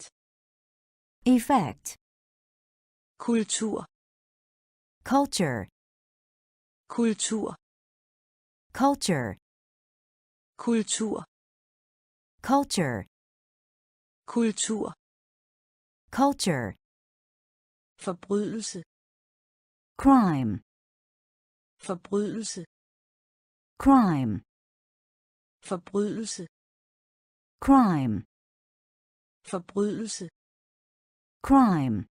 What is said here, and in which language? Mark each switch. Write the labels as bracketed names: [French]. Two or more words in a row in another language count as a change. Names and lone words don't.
[English] effect, [Danish] kultur, [English] culture, [Danish] kultur, [English] culture, [Danish] kultur, [English] culture, [Danish] kultur, [English] culture, [Danish] forbrydelse, [English] crime, [Danish] forbrydelse, [English] crime, [Danish] forbrydelse, [English] crime, [Danish] forbrydelse, [English] crime,